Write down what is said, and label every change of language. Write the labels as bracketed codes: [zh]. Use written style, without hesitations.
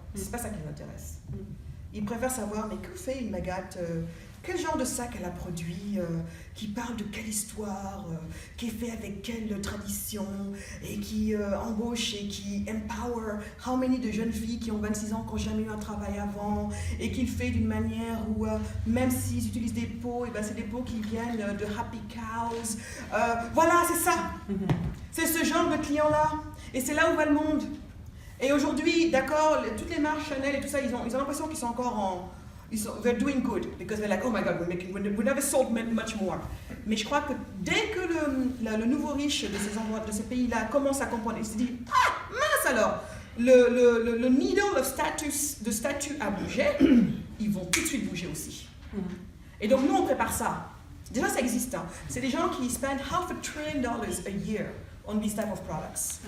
[fr] C'est pas ça qui les intéresse. Ils préfèrent savoir « Mais que fait une Magat quel genre de sac elle a produit, qui parle de quelle histoire, qui est fait avec quelle tradition, et qui embauche et qui [en] empower how many [fr] de jeunes filles qui ont 26 ans, qui n'ont jamais eu un travail avant, et qui le fait d'une manière où, même s'ils utilisent des pots, et ben c'est des pots qui viennent de Happy Cows. Voilà, c'est ça. C'est ce genre de clients-là. Et c'est là où va le monde. Et aujourd'hui, d'accord, toutes les marques Chanel et tout ça, ils ont l'impression qu'ils sont encore en... [en] They're doing good because they're like, oh my God, we never sold much more. [fr] Mais je crois que dès que le nouveau riche de ces endroits, de ces pays-là commence à comprendre, il se dit, ah mince alors, le needle de statut a bougé, ils vont tout de suite bouger aussi. Et donc nous on prépare ça. Déjà ça existe. Hein. C'est des gens qui [en] spend $500 billion a year on these type of products.